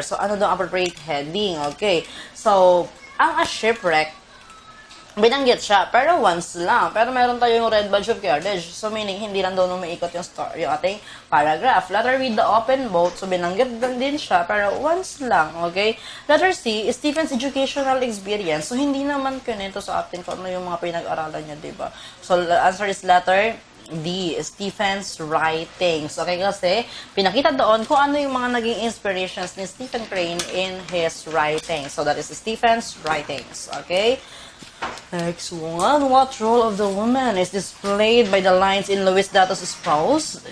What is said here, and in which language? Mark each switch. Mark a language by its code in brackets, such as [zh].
[tl] So, ano daw appropriate heading? Okay. So, ang a shipwreck, binanggit siya, pero once lang. Pero meron tayong Red Badge of Courage. So, meaning, hindi lang doon umiikot yung story, yung ating paragraph. Letter B, The Open Boat. So, binanggit din siya, pero once lang. Okay? [en] Letter C, Stephen's educational experience. [tl] So, hindi naman kunento sa atin kung ano yung mga pinag-aralan niya, diba? [en] So, the answer is letter D, Stephen's writings. [tl] Okay, kasi pinakita doon kung ano yung mga naging inspirations ni Stephen Crane in his writings. [en] So, that is Stephen's writings. [tl] Okay? Next one. [en] What role of the woman is displayed by the lines in Louis Datos' prose?